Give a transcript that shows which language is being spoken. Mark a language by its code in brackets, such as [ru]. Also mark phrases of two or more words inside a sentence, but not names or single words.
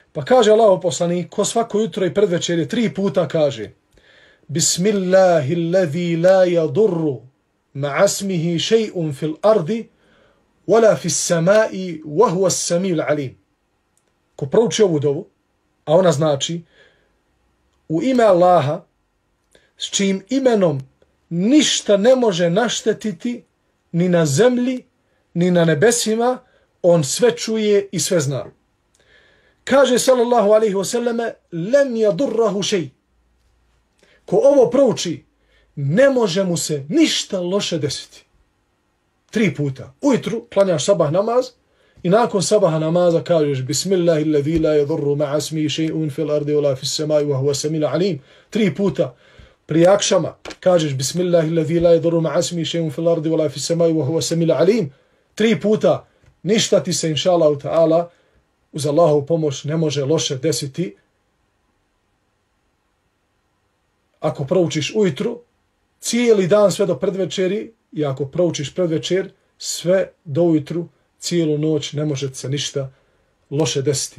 [bs] Pa kaže Allahov poslanik, ko svako jutro i predvečerje 3 puta kaže [ar] بسم الله الذي لا يضر مع اسمه شيء في الأرض ولا في السماء وهو السميع العليم. [bs] Ko prouči ovu dovu, a ona znači u ime Allaha, s čijim imenom ništa ne može naštetiti ni na zemlji, ni na nebesima, on sve čuje i sve zna. Kaže [ar] صلى الله عليه وسلم, لم يضره شيء. [bs] Ko ovo prouči, ne može mu se ništa loše desiti. 3 puta. Ujutru klanjaš sabah namaz i nakon sabaha namaza kažeš [ar] بسم الله الذي لا يضر مع اسمه شيء في الأرض ولا في السماء وهو السميع العليم. [bs] 3 puta. Prije akšama kažeš [ar] بسم الله الذي لا يضر مع اسمه شيء في الأرض ولا في السماء وهو السميع العليم. [bs] 3 puta. Ništa ti se [ar] إن شاء الله تعالى [bs] uz Allahovu pomoć ne može loše desiti. Ako proučiš ujutru, cijeli dan sve do predvečeri, i ako proučiš predvečer, sve do ujutru, cijelu noć ne može se ništa loše desiti.